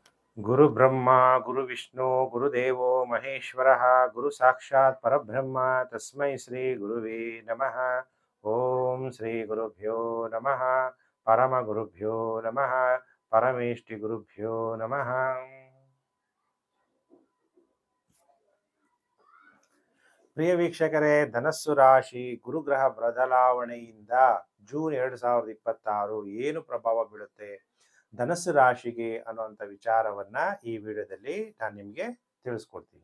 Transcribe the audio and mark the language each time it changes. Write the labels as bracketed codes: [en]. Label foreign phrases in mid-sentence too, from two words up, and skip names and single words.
[sa] ಗುರು ಬ್ರಹ್ಮ ಗುರು ವಿಷ್ಣು ಗುರುದೇವೋ ಮಹೇಶ್ವರಃ ಗುರು ಸಾಕ್ಷಾತ್ ಪರಬ್ರಹ್ಮ ತಸ್ಮೈ ಶ್ರೀ ಗುರುವೇ ನಮಃ. ಓಂ ಶ್ರೀ ಗುರುಭ್ಯೋ ನಮಃ. ಪರಮ ಗುರುಭ್ಯೋ ನಮಃ. ಪರಮೇಷ್ಠಿ ಗುರುಭ್ಯೋ ನಮಃ. [kn] ಪ್ರಿಯ ವೀಕ್ಷಕರೇ, ಧನಸ್ಸು ರಾಶಿ ಗುರುಗ್ರಹ ಬದಲಾವಣೆಯಿಂದ ಜೂನ್ 2026 ಏನು ಪ್ರಭಾವ ಬೀಳುತ್ತೆ ಧನಸ್ಸು ರಾಶಿಗೆ ಅನ್ನುವಂಥ ವಿಚಾರವನ್ನ ಈ ವಿಡಿಯೋದಲ್ಲಿ ನಾನು ನಿಮಗೆ ತಿಳಿಸ್ಕೊಡ್ತೀನಿ.